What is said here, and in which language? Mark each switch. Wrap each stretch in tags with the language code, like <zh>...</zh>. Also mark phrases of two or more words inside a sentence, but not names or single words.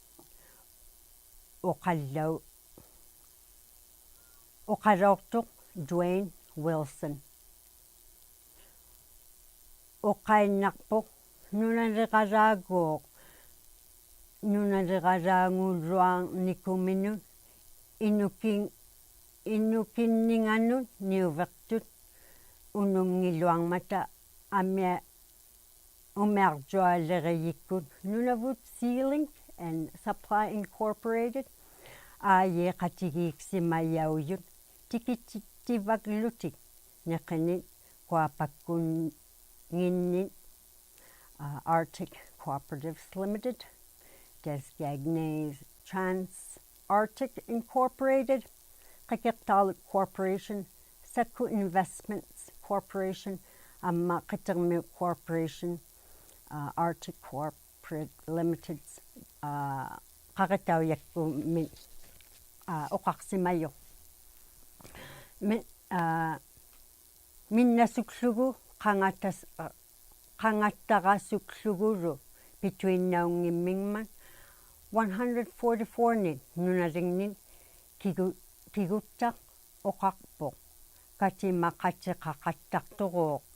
<iu>oqaloortuq Dwayne Wilson oqainnarpoq nunaliqalaangulluarnikuminut inukinninganut niuveqtut unungiluarmata umiarjualeriyikkut Nunavut Sealing and Supply Incorporated aayeqatigiiksimayauyut tikittivaklutik neqinit kuapakkunginnit Arctic Cooperatives Limited, Desgagnes Trans-Arctic Incorporated, Qikiqtaalik Corporation, Saku Investments Corporation, Qitirmi Corporation, Arctic Corporate Limited, qaqataujakkuummi oqarsimayo minnasuklugu qangattarasuklugulu pituinnaungimmingman 144 nin nunalingnin kiguttaq oqarpoq katimaqatiqaqattarturuuq</iu>